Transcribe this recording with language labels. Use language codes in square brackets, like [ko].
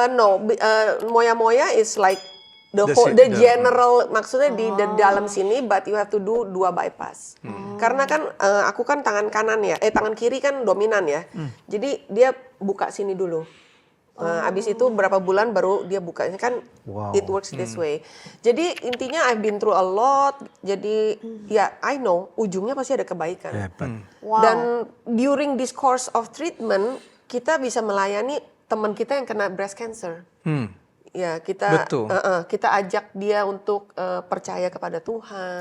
[en] No, moya-moya is like the The general, [id] maksudnya di dalam sini, [en] but you have to do 2 bypass. [id] Karena kan aku kan tangan kanan ya, tangan kiri kan dominan ya. Jadi dia buka sini dulu. Abis itu berapa bulan baru dia buka. Ini kan Wow. [en] it works this way. [id] Jadi intinya [en] I've been through a lot. [id] Jadi ya [en] I know [id] ujungnya pasti ada kebaikan. Hebat. Wow. Dan [en] during this course of treatment [id] kita bisa melayani teman kita yang kena breast cancer. Ya kita Betul. kita ajak dia untuk percaya kepada Tuhan.